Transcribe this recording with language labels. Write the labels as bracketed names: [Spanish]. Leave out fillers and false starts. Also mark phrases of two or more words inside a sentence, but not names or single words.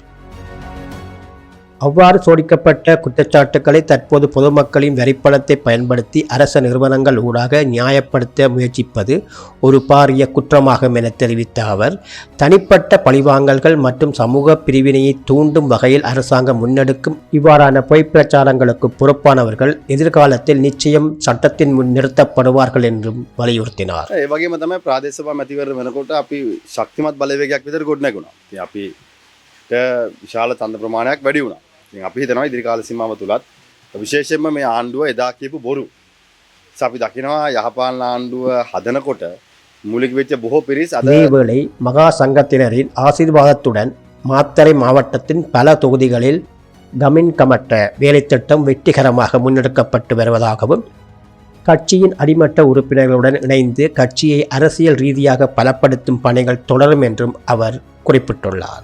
[Tamil] அவ்வாறு சோடிக்கப்பட்ட குற்றச்சாட்டுக்களை தற்போது பொதுமக்களின் வரிப்பணத்தை பயன்படுத்தி அரச நிறுவனங்கள் ஊடாக நியாயப்படுத்த முயற்சிப்பது ஒரு பாரிய குற்றமாகும் என தெரிவித்த அவர், தனிப்பட்ட பழிவாங்கல்கள் மற்றும் சமூக பிரிவினையை தூண்டும் வகையில் அரசாங்கம் முன்னெடுக்கும் இவ்வாறான பொய்ப் பிரச்சாரங்களுக்கு பொறுப்பானவர்கள் எதிர்காலத்தில் நிச்சயம் சட்டத்தின் முன் நிறுத்தப்படுவார்கள் என்றும் வலியுறுத்தினார். [Sinhala] විශාල තන්ද ප්‍රමාණයක් වැඩි වුණා. ඉතින් අපි හිතනවා ඉදිරි කාල සීමාව තුලත් විශේෂයෙන්ම මේ ආණ්ඩුව එදා කියපු බොරු. අපි දකිනවා යහපාලන ආණ්ඩුව හදනකොට මූලික වෙච්ච බොහෝ පිරිස් අද [Tamil] இதேவேளை மகா சங்கத்தினரின் ஆசீர்வாதத்துடன் மாத்தறை மாவட்டத்தின் பல தொகுதிகளில் கமின் கமட்ட வேலைத்திட்டம் வெற்றிகரமாக முன்னெடுக்கப்பட்டு வருவதாகவும், கட்சியின் அடிமட்ட உறுப்பினர்களுடன் இணைந்து கட்சியை அரசியல் ரீதியாக பலப்படுத்தும் பணிகள் தொடரும் என்றும் அவர் குறிப்பிட்டுள்ளார்.